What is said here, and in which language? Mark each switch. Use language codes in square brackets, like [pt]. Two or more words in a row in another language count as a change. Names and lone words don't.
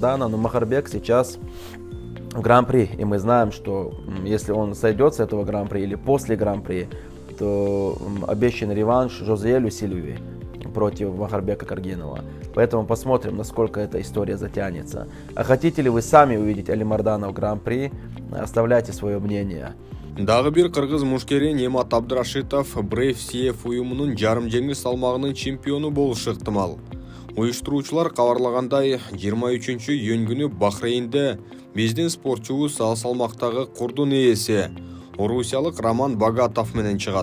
[ru] Но Махарбек сейчас в Гран-при, и мы знаем, что если он сойдет с этого Гран-при или после Гран-при, то обещан реванш Жозеэлю Сильвии против Махарбека Каргинова. Поэтому посмотрим, насколько эта история затянется. А хотите ли вы сами увидеть Алимардана в Гран-при? Оставляйте свое мнение. [ky] Дагы бир кыргыз мушкери Немат Абдрашитов Brave CF уюмунун жарым жеңил салмагынын чемпиону болушу ыктымал. Уюштуруучулар кабарлагандай, 23-июнь Бахрейнде биздин спортчубуз ал салмактагы курдун ээси орусиялык Роман Богатов менен чыгат.